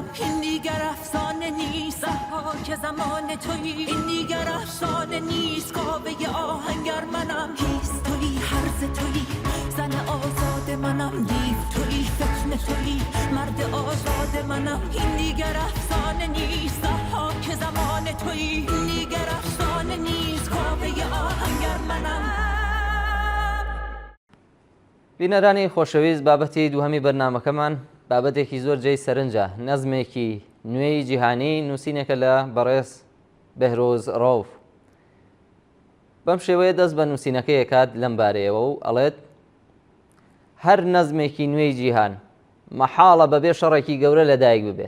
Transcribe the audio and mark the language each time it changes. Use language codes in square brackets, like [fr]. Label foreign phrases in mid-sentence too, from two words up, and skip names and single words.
[fa] این دیگر افسانه نیست که زمان تویی، این دیگر افسانه نیست کاوه آهنگر منم. هیچ تویی عرض تویی زن آزاد منم، دیو تویی فتنه تویی مرد آزاد منم. این دیگر افسانه نیست که زمان تویی، این دیگر افسانه نیست کاوه آهنگر منم. [ckb] بینەرانی خۆشەویست، بابەتی دووهەمی بەرنامەکەمان بابەتێکی زۆر جێی سەرنجە، نەزمێکی نوێی جیهانی نووسینێکە لە بەڕێز بەهرۆز ڕەوف. بەم شێوەیە دەست بە نووسینەکەی ئەکات لەم بارەیەوە و ئەڵێت هەر نەزمێکی نوێی جیهان مەحاڵە بەبێ شەڕێکی گەورە لەدایک ببێت.